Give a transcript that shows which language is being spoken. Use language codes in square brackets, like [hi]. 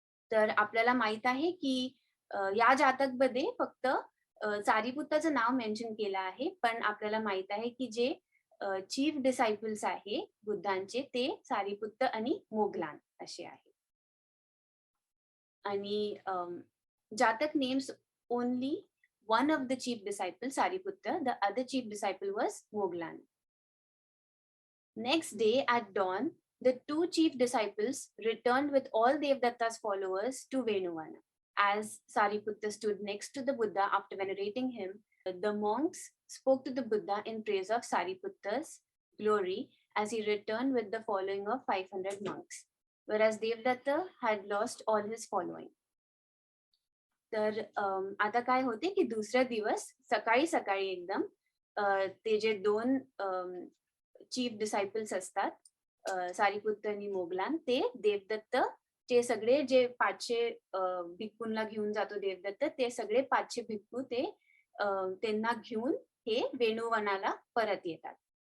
[mr] तर आपल्याला माहित आहे की या जातकमध्ये फक्त सारिपुत्ताचं नाव मेन्शन केलं आहे, पण आपल्याला माहित आहे की जे चीफ डिसायपल्स आहे बुद्धांचे ते सारिपुत्त आणि मोगलान असे आहे. [en] आणि Jataka names only one of the chief disciples, Sariputta. The other chief disciple was Moglan. Next day at dawn, the 2 chief disciples returned with all Devdatta's followers to Venuvana. As Sariputta stood next to the Buddha after venerating him, the monks spoke to the Buddha in praise of Sariputta's glory as he returned with the following of 500 monks, whereas Devdatta had lost all his following. [mr] तर आता काय होते की दुसऱ्या दिवस सकाळी सकाळी एकदम ते जे 2 चीफ डिसायपल्स असतात, सारिपुत्त आणि मोगलान, ते देवदत्त चे सगळे जे 500 भिक्खूंना घेऊन जातो देवदत्त, ते सगळे 500 भिक्खू ते त्यांना घेऊन हे वेणुवनाला परत येतात.